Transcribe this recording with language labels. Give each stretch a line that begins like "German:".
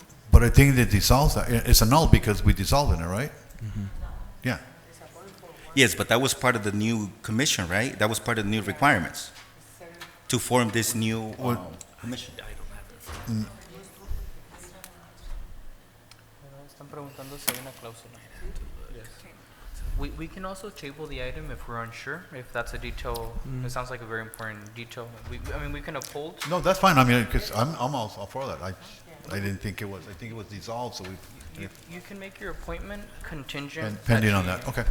English: But I think that dissolves that. It's annulled because we dissolved it, right? Yeah. Yes, but that was part of the new commission, right? That was part of the new requirements to form this new commission.
Spanish: Están preguntando si hay una cláusula.
English: Yes. We can also table the item if we're unsure, if that's a detail. It sounds like a very important detail. I mean, we can uphold. No, that's fine. I mean, because I'm all for that. I didn't think it was. I think it was dissolved. So You can make your appointment contingent. pending on that. Okay.